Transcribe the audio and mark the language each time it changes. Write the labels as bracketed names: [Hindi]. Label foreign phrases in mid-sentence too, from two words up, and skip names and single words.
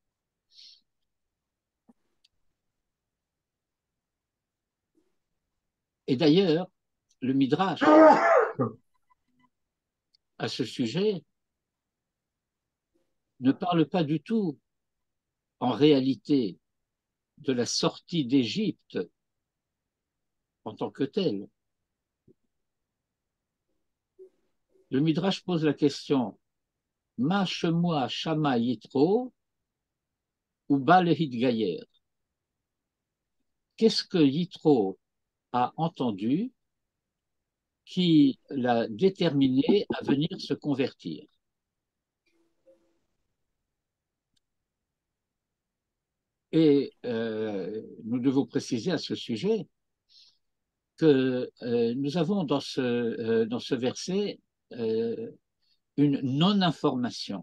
[French] Et d'ailleurs, le Midrash, à ce sujet, ne parle pas du tout, en réalité, de la sortie d'Égypte en tant que telle. Le Midrash pose la question [Hebrew] Ma shema shama yitro ou ba lehitgayer. [French] Qu'est-ce que Yitro a entendu qui l'a déterminé à venir se convertir? Et nous devons préciser à ce sujet que nous avons dans ce verset une non-information.